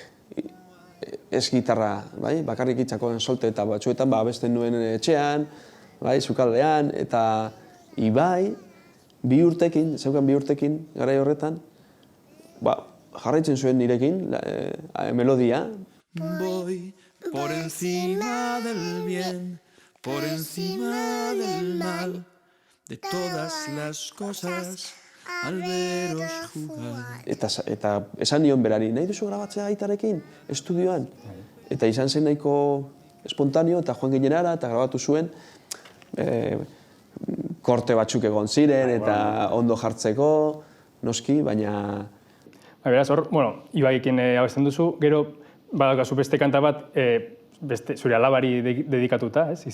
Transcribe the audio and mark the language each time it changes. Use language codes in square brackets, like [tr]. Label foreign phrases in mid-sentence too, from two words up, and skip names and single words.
[eu] Ez gitarra, bai? Bakarrik hitzako solte eta batzuetan abesten nuen etxean, bai? Sukaldean, eta Ibai, zeukan 2 urtekin garai horretan, jarraitzen zuen nirekin, melodia. [es] Voy por encima del bien, por encima del mal, de todas las cosas al veros jugar. [eu] Eta esan nion berari, nahi duzu grabatzea aitarekin, estudioan? Eta izan zen nahiko espontaneo, eta joan ginen ara, eta grabatu zuen, korte batzuk egon ziren, eta ondo jartzeko, noski, baina... Beraz, hor, Ibaiekin abesten duzu, gero badaukazu beste kanta bat, zure alabari dedikatuta, ez?